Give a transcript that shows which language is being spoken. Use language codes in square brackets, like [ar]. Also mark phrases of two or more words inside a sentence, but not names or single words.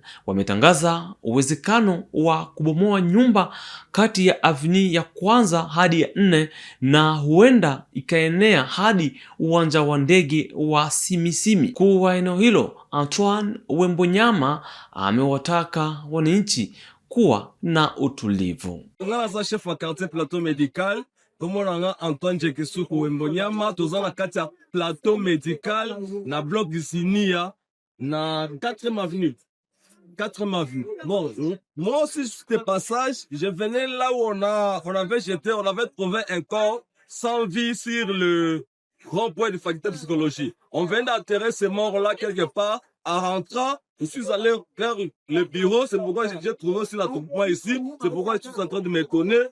[sw] Wametangaza uwezekano wa kubomoa nyumba kati ya avenue ya kwanza hadi ya 4 na huenda ikaenea hadi uwanja wa ndege wa Simisimi. Mkuu wa eneo hilo Antoine Wembonyama amewataka wananchi kuwa na utulivu. [ln] Ngala chef wa quartier Plateau Medical Komona Antoine Jekesuku Wembonyama, tozana kati ya Plateau Medical na bloc Isinia na 4e avenue. 4e avenue. [fr] Bon, moi aussi j'étais passage, je venais là où on avait trouvé un corps sans vie sur le rond-point de faculté de psychologie. On venait d'enterrer ces morts-là quelque part. En rentrant, je suis allé vers le bureau, c'est pourquoi j'ai trouvé aussi l'attroupement ici, c'est pourquoi je suis en train de me connaître.